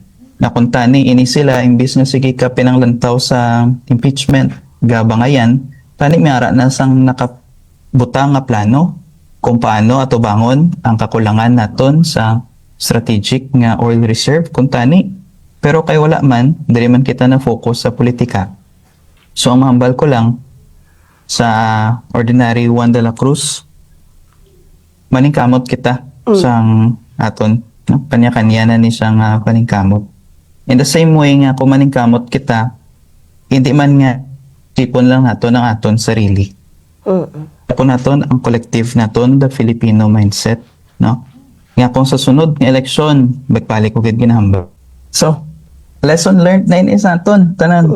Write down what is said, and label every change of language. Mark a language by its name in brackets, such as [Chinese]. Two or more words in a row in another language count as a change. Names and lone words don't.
[Hiligaynon] Na kung tani ini sila imbis nga sige ka pinanglantaw sa impeachment gabangayan, tani mayara na sang nakabutang nga plano kung paano ato bangon ang kakulangan naton sa strategic nga [English] oil reserve [Hiligaynon] kung tani. Pero kay wala man, dili man kita na focus sa politika. So ang mahambal ko lang sa ordinary Juan de la Cruz, maningkamot kita sang aton, no? Kanya-kanya na ni siyang paningkamot. [English] In the same way [Hiligaynon] nga, kung maningkamot kita, hindi man nga sipon lang naton ang aton sarili. Kung naton ang collective naton, [English] the Filipino mindset, [Hiligaynon] no? Nga kung sa sunod ng eleksyon, bagbalik ko gid ginahambal. So, [English] lesson learned [Hiligaynon] na ini sa aton, tanan.